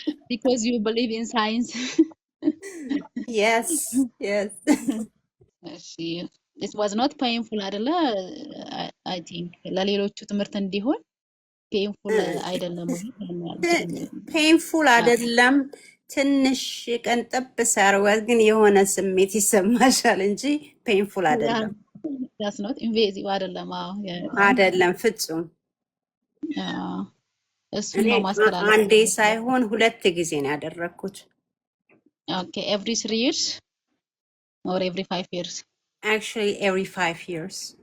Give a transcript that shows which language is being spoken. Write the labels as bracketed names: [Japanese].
[English] because you believe in science. Yes, yes. እሺ it was not painful [Amharic] አይደለ? [English] I think [Amharic] ለሌሎቹ ትምህርት እንዲሆን painful አይደለም painful አይደለም። ትንሽ ቀን ጠብስ ያርዋል ግን የሆነ ስሜት ይሰማሻል እንጂ painful አይደለም። [English] that's not invasive [Amharic] አይደለም። አይደለም ፍጹም። እሱ ነው ማስተላለፍ። አንዴ ሳይሆን 2 ጊዜ ነው ያደረኩት። [English] Okay, every 3 years or every 5 years? Actually every 5 years.